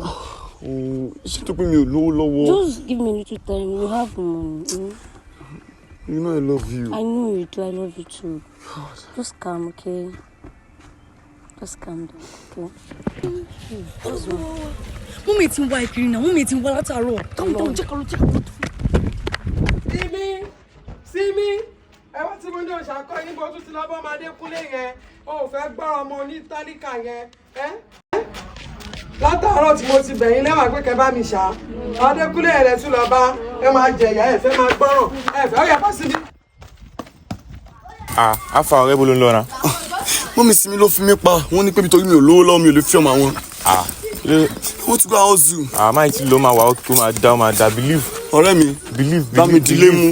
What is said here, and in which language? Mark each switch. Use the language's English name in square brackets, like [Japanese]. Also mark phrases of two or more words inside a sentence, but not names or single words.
[English] Oh, she took me low. Just give me a little time. You have money. You know I love you. I know you do. I love you too. God. Just calm, okay? Just calm down, okay? What's wrong? [Yoruba] Mummy ti ń wá ìkiri náà. Mummy ti ń wá látàárọ̀. [English] Come down, check out. [Yoruba] Simi, ẹ wá tí mo ní òṣàkọ yín bó tún ti lọ bọ́ Adekunle yẹn. O ò fẹ́ gbọ́rọ̀ ọmọ ní tálíkà yẹn. Látàárọ̀ tí mo ti bẹ̀yìn lẹ́wà pé kẹ́ bá mi ṣá. Adekunle yẹn lẹ tún lọ bá ẹ máa jẹ̀yà ẹ fẹ́ máa gbọ́ràn. Ẹ fẹ́ ó yẹ kó síbi. Afa ọ̀rẹ́ bó ló ń lọ na. Mọ́mì Simi ló fi mí pa. Wọ́n ní pé nítorí mi ò lówó lọ́wọ́ mi ò lè fi ọmọ àwọn. Wọ́n ti gba hustle. Máa ti lọ máa wà ó máa dá believe. Ọ̀rẹ́ mi. Believe. Bá mi dílé mú.